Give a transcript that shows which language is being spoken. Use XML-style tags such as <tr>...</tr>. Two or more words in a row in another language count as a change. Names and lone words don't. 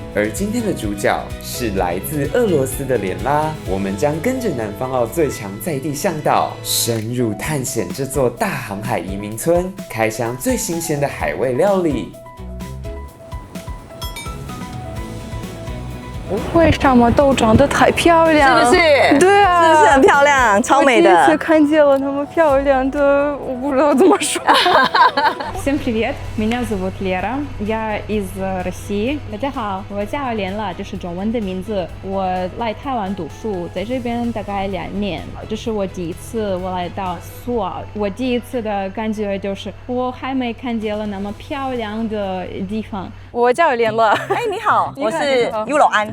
<zh>而今天的主角是来自俄罗斯的莲拉，我们将跟着南方澳最强在地向导，深入探险这座大航海移民村，开箱最新鲜的海味料理。为什么都长得太漂亮？是不是？对啊，是不是很漂亮？超美的。我第一次看见了那么漂亮的，我不知道怎么说。</zh> <ru>Всем привет, меня зовут Лера, я из России.</ru> <zh>大家好，我叫莲了，这是中文的名字。我来台湾读书，在这边大概2年，这是我第一次我来到苏澳。我第一次的感觉就是我还没看见了那么漂亮的地方。我叫莲了。哎，你好，我是优柔安。</zh>